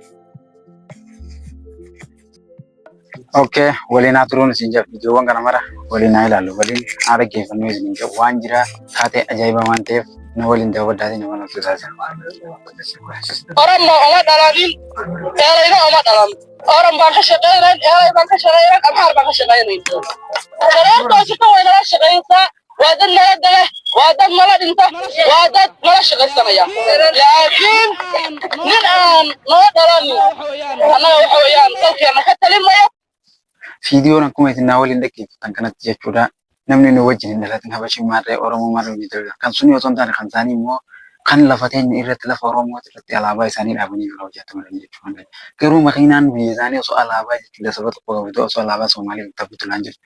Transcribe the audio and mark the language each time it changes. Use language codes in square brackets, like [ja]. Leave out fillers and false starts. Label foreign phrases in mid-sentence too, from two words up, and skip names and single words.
[om] Okay, waliin haa turuun isin jedha. Viidiyoowwan kana mara waliin haa ilaallu. Waliin haa dhaggeeffannuu isin jedha. Waan jira taatee ajaa'iba waan ta'eef na waliin daawwadhaatii nama nutti taasisa. [so] Oromoo oma dhalaanin eelayna oma dhalan. Oromoo baan ka shaqeynan eelay baan ka shaqeynan Amhaar baan ka shaqeynan. Dareentoosita waynala shaqeysaa waa dad nala dale waa dad nala dhinta waa dad nala shaqaysanaya. Laakiin nin aan noo dhalanin annaga waxa weeyaan dalkeena ka talin mayo. [om] Viidiyoon akkuma isin naa waliin dhaggeeffatan kanatti jechuudha. Namni nu wajjin hin dhalatin Habashii maarree Oromoo maarree hojii ta'udha. Kan suni osoo hin taane kan isaanii immoo kan lafa teenya irratti lafa Oromoo irratti alaabaa isaanii dhaabanii kan hojjetaman jechuudha. Garuu makiinaan biyya isaanii osoo alaabaa jechuudha saba tokko qabu osoo alaabaa Soomaalii bitaa butulaan jiru.